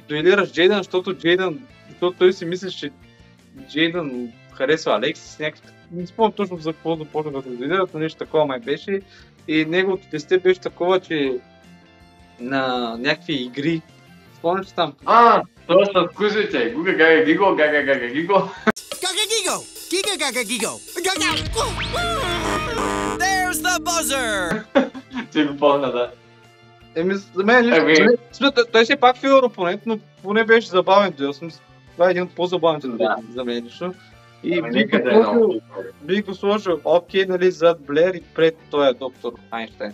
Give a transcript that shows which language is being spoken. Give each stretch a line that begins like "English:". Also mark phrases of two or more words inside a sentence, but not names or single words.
Bulgarian: дуелираш Джейдън, защото той си мислиш, че Джейдън харесва Алексис някакъв. Не спомням точно за какво започна да се дуелират, но нещо такова май беше. И неговото тесте беше такова, че на някакви игри. Спомням се там. Това са вкусите. Гуга гага гиго, гага гага гиго. Gaga Gigo! Giga Gaga Gigo! Gaga!
English: There's the buzzer!
Bulgarian: Ти го помня, да. За мен той си е пак филър опонент, но поне беше забавен дуел. Това е един от по-забавните дуели за мен лично. И Никъде много. бих го сложил, окей, нали, зад Блер и пред този доктор Айнщайн.